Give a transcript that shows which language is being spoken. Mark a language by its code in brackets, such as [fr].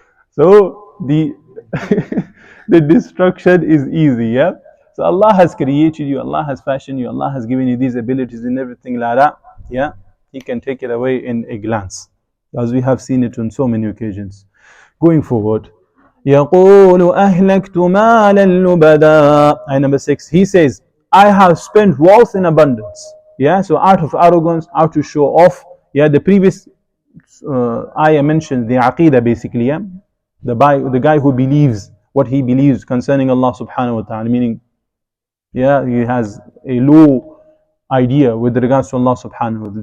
[en] So the the destruction is easy, yeah. So Allah has created you, Allah has fashioned you, Allah has given you these abilities and everything like that, yeah. He can take it away in a glance, as we have seen it on so many occasions. Going forward, [ar] يقول أهلكت مالا لبدا. [en] And number 6, he says, I have spent wealth in abundance. Yeah, so out of arrogance, out to show off. Yeah, the previous ayah mentioned the aqidah basically. Yeah, the guy who believes what he believes concerning Allah subhanahu wa ta'ala, meaning, yeah, he has a low idea with regards to Allah subhanahu wa ta'ala.